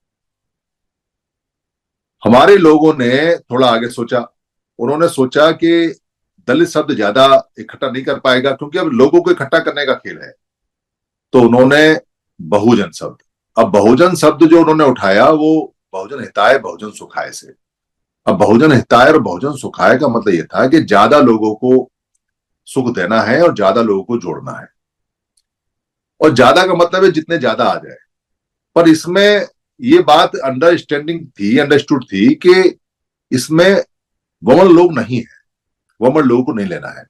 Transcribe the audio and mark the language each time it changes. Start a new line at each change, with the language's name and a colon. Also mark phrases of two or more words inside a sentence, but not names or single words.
Hindi: हमारे लोगों ने थोड़ा आगे सोचा। उन्होंने सोचा कि दलित शब्द ज्यादा इकट्ठा नहीं कर पाएगा, क्योंकि अब लोगों को इकट्ठा करने का खेल है। तो उन्होंने बहुजन शब्द, अब बहुजन शब्द जो उन्होंने उठाया वो
Pali: बहुजन हिताय बहुजन सुखाय
Hindi: से। अब
Pali: बहुजन हिताय
Hindi: और
Pali: बहुजन सुखाय
Hindi: का मतलब ये था कि ज्यादा लोगों को सुख देना है और ज्यादा लोगों को जोड़ना है। और ज्यादा का मतलब है जितने ज्यादा आ जाए। पर इसमें ये बात अंडरस्टैंडिंग थी, अंडरस्टूड थी कि इसमें वमन लोग नहीं है, वमन लोगों को नहीं लेना है।